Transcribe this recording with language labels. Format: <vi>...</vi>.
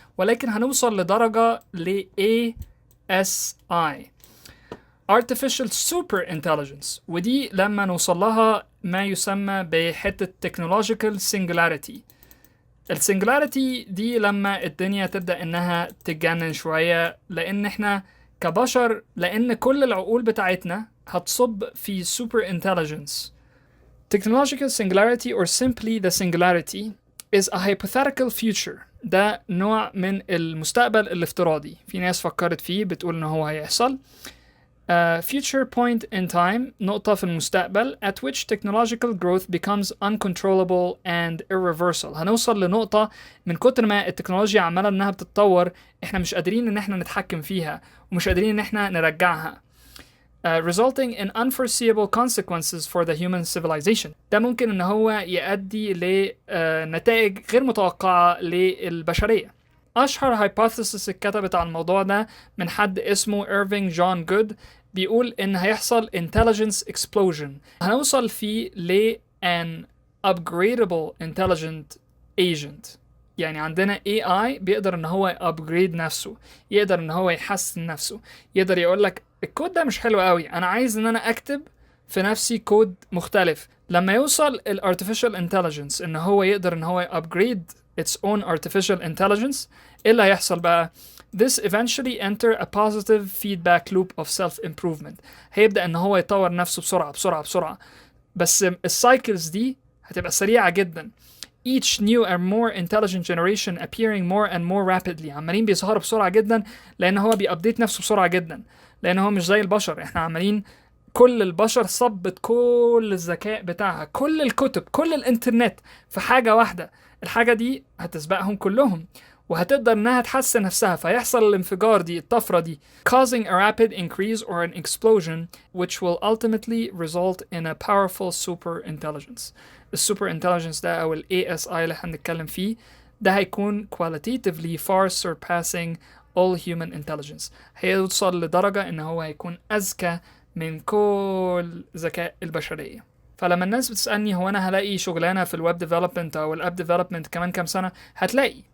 <ar>ولكن هنوصل لدرجة ل ASI Artificial Super Intelligence، ودي لما نوصل لها ما يسمى بحتة Technological Singularity. السنجلاريتي دي لما الدنيا تبدأ انها تتجنن شوية، لان احنا كبشر، لان كل العقول بتاعتنا هتصب في Super Intelligence.</ar> <en>Technological Singularity or simply the Singularity is a hypothetical future.</en> <ar>ده نوع من المستقبل الافتراضي، في ناس فكرت فيه بتقول ان هو هيحصل.</ar> <en>Future point in time،</en> <ar>نقطة في المستقبل</ar> <en>at which technological growth becomes uncontrollable and irreversible.</en> <ar>هنوصل لنقطة من كتر ما التكنولوجيا عمالة انها بتتطور، احنا مش قادرين ان احنا نتحكم فيها ومش قادرين ان احنا نرجعها.</ar> <en>Resulting in unforeseeable consequences for the human civilization.</en> <ar>ده ممكن ان هو يؤدي لنتائج غير متوقعة للبشرية. أشهر هايبوثيسيس اتكتبت عن الموضوع ده من حد اسمه إيرفينج جون جود، بيقول إن هيحصل</ar> <en>intelligence explosion.</en> <ar>هنوصل فيه ل</ar> <en>an upgradable intelligent agent.</en> <ar>يعني عندنا AI بيقدر إن هو upgrade نفسه، يقدر إن هو يحسن نفسه، يقدر يقولك الكود ده مش حلو قوي، أنا عايز إن أنا أكتب في نفسي كود مختلف. لما يوصل ال</ar> <en>artificial intelligence</en> <ar>إن هو يقدر إن هو</ar> <en>upgrade its own artificial intelligence،</en> <ar>إيه اللي هيحصل بقى؟</ar> <en>This eventually enter a positive feedback loop of self-improvement.</en> <ar>هيبدأ إن هو يطور نفسه بسرعة بسرعة بسرعة، بس السايكلز دي هتبقى سريعة جدا.</ar> <en>Each new and more intelligent generation appearing more and more rapidly.</en> <ar>عمالين بيظهروا بسرعة جدا لأن هو بيأبديت نفسه بسرعة جدا، لأن هو مش زي البشر. إحنا عمالين كل البشر صبت كل الذكاء بتاعها، كل الكتب، كل الإنترنت في حاجة واحدة. الحاجة دي هتسبقهم كلهم وهتقدر انها تحسن نفسها، فيحصل الانفجار دي، الطفرة دي،</ar> <en>causing a rapid increase or an explosion which will ultimately result in a powerful super intelligence.</en> <ar>السوبر intelligence ده او ال ASI اللي احنا هنتكلم فيه ده هيكون</ar> <en>qualitatively far surpassing all human intelligence.</en> <ar>هيوصل لدرجة ان هو هيكون اذكى من كل ذكاء البشرية. فلما الناس بتسألني هو أنا هلاقي شغلانة في الويب ديفلوبمنت أو الأب ديفلوبمنت كمان كام سنة، هتلاقي.</ar>